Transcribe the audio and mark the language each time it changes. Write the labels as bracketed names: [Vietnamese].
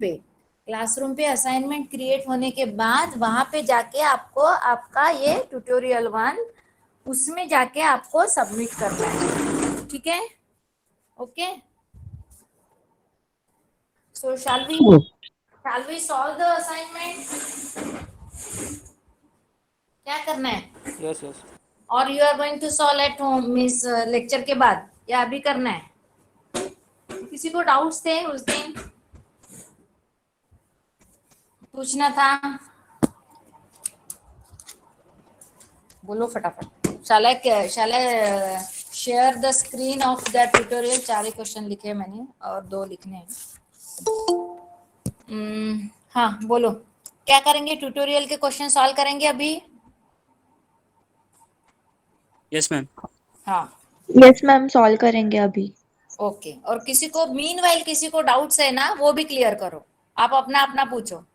[Hindi] पे, क्लासरूम पे assignment create होने के बाद वहां पे जाके आपको आपका ये ट्यूटोरियल 1 उसमें जाके आपको सबमिट करना है, ठीक है? [English] Okay, so shall we solve the assignment? [Hindi] क्या करना है? [English] Yes yes. और you are going to solve at home means lecture [Hindi] के बाद, या अभी करना है? किसी को डाउट्स थे उस दिन? पूछना था, बोलो फटाफट। [English] shall I share the screen of that tutorial? [Hindi] 4 he question लिखे मैंने और 2 लिखने हैं। हाँ बोलो, क्या करेंगे? ट्यूटोरियल के क्वेश्चन सॉल्व करेंगे अभी? [English] Yes ma'am. [Hindi] हाँ [English] yes ma'am, [Hindi] सॉल्व करेंगे अभी। ओके, और किसी को मीनवाइल किसी को डाउट्स है ना, वो भी क्लियर करो, आप अपना अपना पूछो।